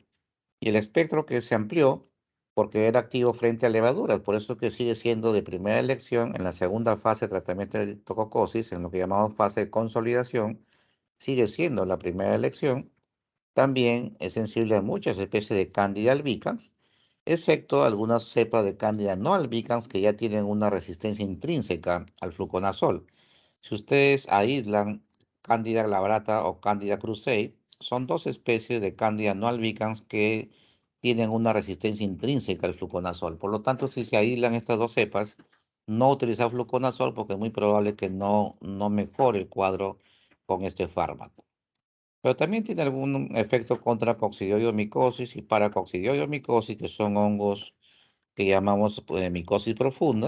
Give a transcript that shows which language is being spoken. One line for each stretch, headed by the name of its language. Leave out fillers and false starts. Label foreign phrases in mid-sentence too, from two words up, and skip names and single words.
Spanish: Y el espectro que se amplió porque era activo frente a levaduras, por eso que sigue siendo de primera elección en la segunda fase de tratamiento de tococosis, en lo que llamamos fase de consolidación, sigue siendo la primera elección. También es sensible a muchas especies de Candida albicans, excepto algunas cepas de Candida no albicans que ya tienen una resistencia intrínseca al fluconazol. Si ustedes aíslan Candida glabrata o Candida krusei, son dos especies de Candida no albicans que tienen una resistencia intrínseca al fluconazol. Por lo tanto, si se aíslan estas dos cepas, no utilizar fluconazol porque es muy probable que no mejore el cuadro con este fármaco. Pero también tiene algún efecto contra coccidioidomicosis y paracoccidioidomicosis, que son hongos que llamamos micosis profunda.